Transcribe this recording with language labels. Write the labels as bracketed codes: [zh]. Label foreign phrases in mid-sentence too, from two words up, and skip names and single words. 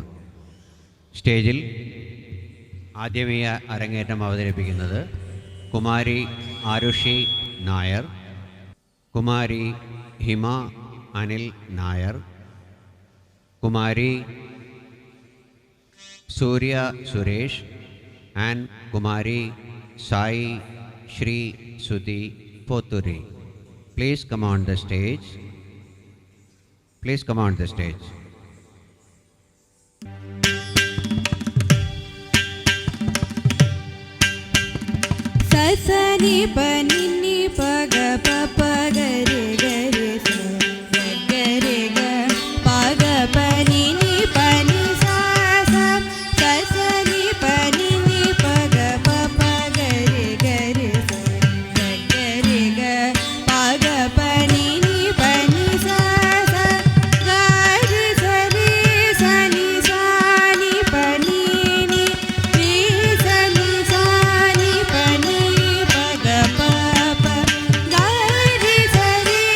[ml] സ്റ്റേജിൽ ആദ്യമേ അരങ്ങേറ്റം അവതരിപ്പിക്കുന്നത് കുമാരി ആരുഷി നായർ, കുമാരി ഹിമ അനിൽ നായർ, കുമാരി സൂര്യ സുരേഷ് ആൻഡ് കുമാരി സായി ശ്രീ സുധി പോത്തുരി. [en] Please come on the stage. Please come on the stage. Sasani panini paga papa gare gare sa gare ga paga panini pani sa sa. Sasani panini paga papa gare gare sa gare ga paga panini pani sa sa. Gare sari sani sani panini re sani sani pani paga papa. Gare sari